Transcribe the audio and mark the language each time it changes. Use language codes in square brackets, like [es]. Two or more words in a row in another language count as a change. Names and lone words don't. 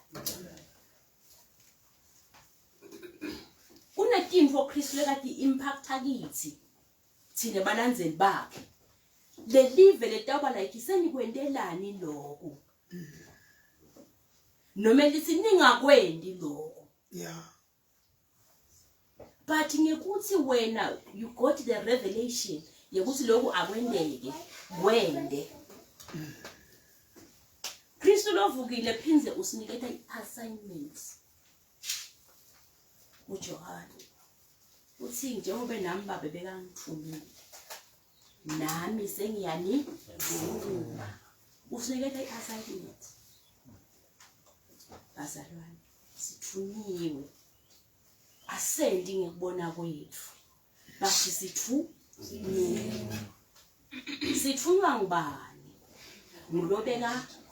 [ss] Kunetinto Kristu lekati impacta kithi thina balandzeli bakhe lelive letaba like senikwendelani lokho noma lithi ningakwendi lokho. [en] Yeah. [ss] But ngekuthi wena [en] you got the revelation [ss] yekuthi lokho akwendeke wende. Kristu lovukile phinze usiniketa assignments. uJohane uthi njengoba nami baba bekangithumile nami sengiyani usiniketa iassignment. Bazalwane sithunyiwe asendi ngekubona kwethu bathi sithunywa ngubani ngilobeka